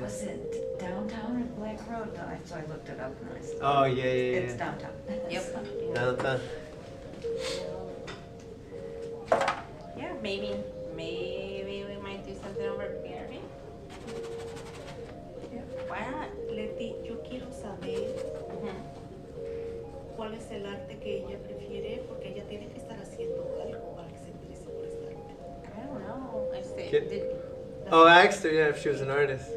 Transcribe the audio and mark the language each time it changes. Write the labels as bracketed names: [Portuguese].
[English] was it downtown or Black Road? No, so I looked it up and I said, Oh, yeah, yeah, yeah. it's downtown. Yep. Downtown. Yeah, maybe we might do something over at BRB. Why not? [Spanish] Leti, yo quiero saber cuál es el arte que ella prefiere, porque ella tiene que estar haciendo algo para que se interese por este arte. [English] I don't know. Kid- Oh, I asked her, yeah, if she was an artist.